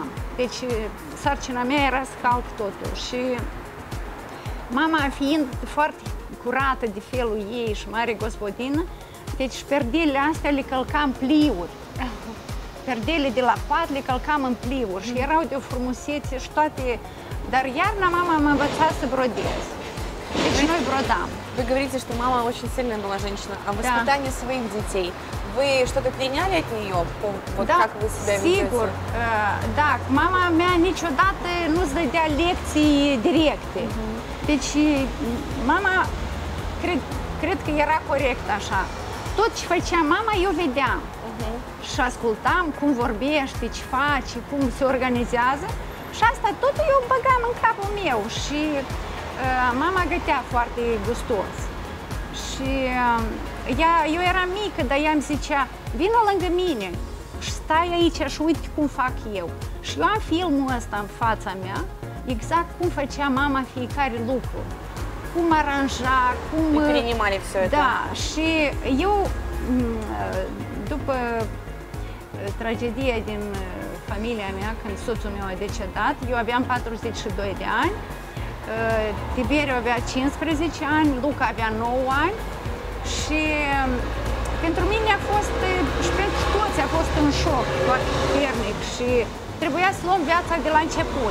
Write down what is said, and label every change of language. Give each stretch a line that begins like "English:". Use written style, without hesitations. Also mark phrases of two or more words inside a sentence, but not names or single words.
Romanian: Deci sarcina mea era să calc totul și mama fiind foarte curată de felul ei și mare gospodină, deci perdelele astea le călcam pliuri. Perdele de la pat le călcam în pliuri și erau de o frumusețe și toate. Dar iarna mama m-a învățat să brodez. Deci noi brodam.
Russian: Вы говорите, что мама очень сильная была женщина, а воспитание своих детей, вы что-то переняли от nее? Вот
Romanian: da,
Russian: как вы себя
Romanian: sigur, da, mama mea niciodată nu-ți dădea lecții directe. Deci mama, cred că era corect așa. Tot ce făcea mama, eu vedeam și ascultam cum vorbește, ce face, cum se organizează și asta totul eu băgam în capul meu și mama gătea foarte gustos și eu eram mică, dar ea îmi zicea, vină lângă mine și stai aici și uite cum fac eu. Și eu am filmul ăsta în fața mea, exact cum făcea mama fiecare lucru, cum aranja, cum...
Russian: Перенимали все это.
Romanian: Da, și eu, după tragedia din familia mea, când soțul meu a decedat, eu aveam 42 de ani, Tiberiu avea 15 ani, Luca avea 9 ani și pentru mine a fost, și pentru toți a fost un șoc foarte puternic și trebuia să luăm viața de la început.